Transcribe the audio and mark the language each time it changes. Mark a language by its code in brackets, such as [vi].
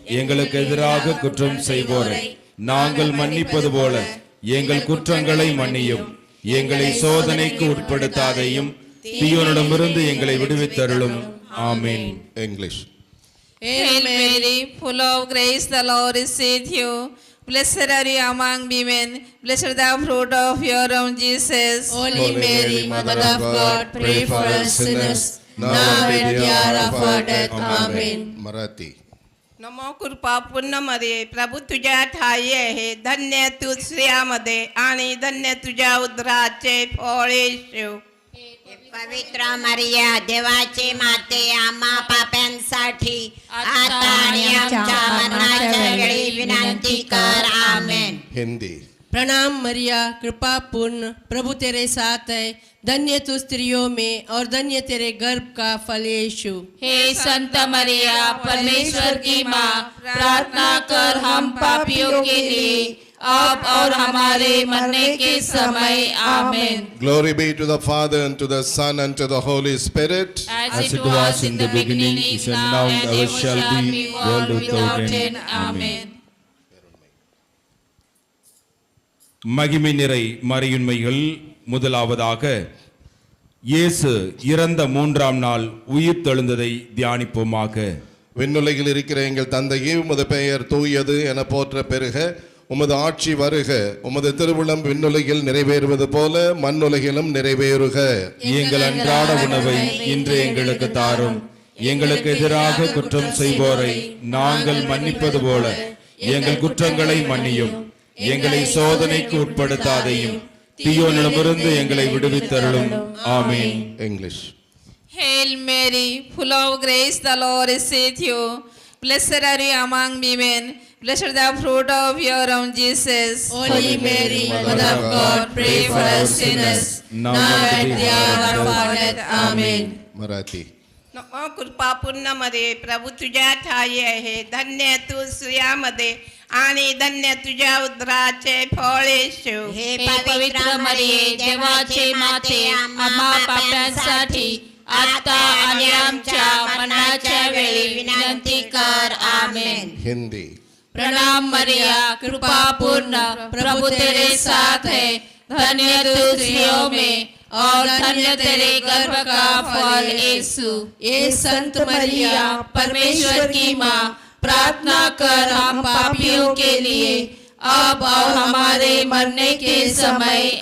[ta] எங்களுக்கு எதிராக குற்றம் செய்வோரை நாங்கள் மன்னிப்பது போல எங்கள் குற்றங்களை மன்னியும். எங்களை சோதனைக்கு உட்படுத்தாதையும் தீயோனிடமிருந்து எங்களை விடுவித்தருளும். ஆமென். [en] English. Hail Mary, full of grace, the Lord is with you. Blessed are you among women. Blessed the fruit of your womb, Jesus. Holy Mary, Mother of God, pray for us sinners, now and at the hour of our death. Amen. Marathi. [mr] नमो कृपा पूर्ण मध्ये प्रभू तुझ्या ठाई आहे. धन्य तू स्त्रियामध्ये आणि धन्य तुझ्या उदराचे फळ येशू. पवित्र मरिया, देवाची माते, आम्हा पाप्यांसाठी आता आणि आमच्या मरणाच्या वेळी विनंती कर. आमेन. [en] Hindi. [hi] प्रणाम मरिया, कृपा पूर्ण, प्रभु तेरे साथ है. धन्य तू स्त्रियों में और धन्य तेरे गर्भ का फल यीशु. हे संत मरिया, परमेश्वर की माँ, प्रार्थना कर हम पापियों के लिए अब और हमारे मरने के समय. आमेन. [en] Glory be to the Father and to the Son and to the Holy Spirit. As it was in the beginning, is now, and ever shall be, world without end. Amen. [ta] மகிமை நிறை மறையுண்மைகள். முதலாவதாக இயேசு இறந்த 3ஆம் நாள் உயிர் தெழுந்ததை தியானிப்போமாக. விண்ணுலகில் இருக்கிற எங்கள் தந்தையே, உமது பெயர் தூயது என போற்ற பெருக. உமது ஆட்சி வருக. உமது திருவுளம் விண்ணுலகில் நிறைவேறுவது போல மண்ணுலகிலும் நிறைவேறுக. எங்கள் அன்றாட உணவை இன்று எங்களுக்கு தாரும். எங்களுக்கு எதிராக குற்றம் செய்வோரை நாங்கள் மன்னிப்பது போல எங்கள் குற்றங்களை மன்னியும். எங்களை சோதனைக்கு உட்படுத்தாதையும் தீயோனிடமிருந்து எங்களை விடுவித்தருளும். ஆமென். [en] English. Hail Mary, full of grace, the Lord is with you. Blessed are you among women. Blessed the fruit of your womb, Jesus. Holy Mary, Mother of God, pray for us sinners, now and at the hour of our death. Amen. Marathi. [mr] नमो कृपा पूर्ण मध्ये प्रभू तुझ्या ठाई आहे. धन्य तू स्त्रियामध्ये आणि धन्य तुझ्या उदराचे फळ येशू. हे हे पवित्र मरिये, देवाचे माते, आम्हा पाप्यांसाठी आता आणि आमच्या मरणाच्या वेळी विनंती कर. आमेन. [en] Hindi. [hi] प्रणाम मरिया, कृपा पूर्ण, प्रभु तेरे साथ है. धन्य तू स्त्रियों में और धन्य तेरे गर्भ का फल यीशु. ये संत मरिया, परमेश्वर की माँ, प्रार्थना कर हम पापियों के लिए अब और हमारे मरने के समय.